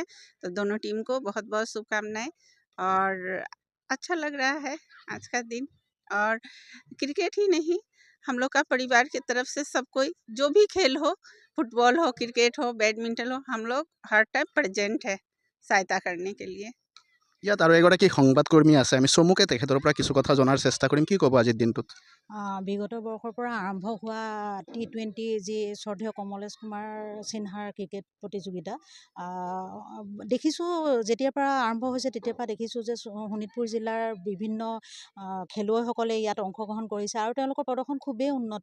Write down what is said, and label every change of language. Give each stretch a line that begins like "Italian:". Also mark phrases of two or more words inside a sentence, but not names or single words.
Hindi: तो दोनों टीम को बहुत बहुत शुभकामनाएं। और अच्छा लग रहा है आज का दिन। और क्रिकेट ही नहीं, हम लोग का परिवार की तरफ से सब कोई, जो भी खेल हो, फुटबॉल हो, क्रिकेट हो, बैडमिंटन हो, हम लोग हर
English: time present
Hindi: है सहायता करने के लिए।
Assamese: ইয়াত আৰু এগৰাকী সংবাদকৰ্মী আছে, আমি চমুকে তেখেতৰ পৰা কিছু কথা জনাৰ চেষ্টা কৰিম। কি ক'ব আজিৰ দিনটোত? বিগত বৰ্ষৰ পৰা আৰম্ভ হোৱা T20 যি শ্ৰদ্ধেয় কমলেশ কুমাৰ সিনহাৰ ক্ৰিকেট প্ৰতিযোগিতা দেখিছোঁ, যেতিয়াৰ পৰা আৰম্ভ হৈছে তেতিয়াৰ পৰা দেখিছোঁ যে শোণিতপুৰ জিলাৰ বিভিন্ন খেলুৱৈসকলে ইয়াত অংশগ্ৰহণ কৰিছে আৰু তেওঁলোকৰ প্ৰদৰ্শন খুবেই উন্নত।